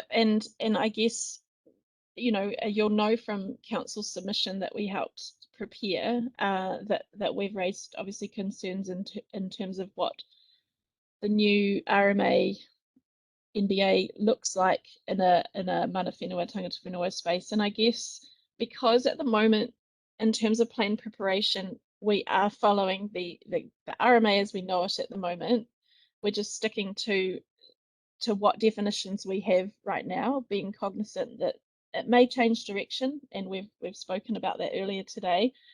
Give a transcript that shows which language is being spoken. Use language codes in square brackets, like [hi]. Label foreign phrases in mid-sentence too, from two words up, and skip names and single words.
[en] And I guess, you'll know from council submission that we helped prepare that we've raised obviously concerns in terms of what the new RMA NBA looks like in a [mi] mana whenua, tangata whenua [en] space. And I guess because at the moment, in terms of plan preparation, we are following the RMA as we know it at the moment. We're just sticking to what definitions we have right now, being cognizant that it may change direction, and we've spoken about that earlier today.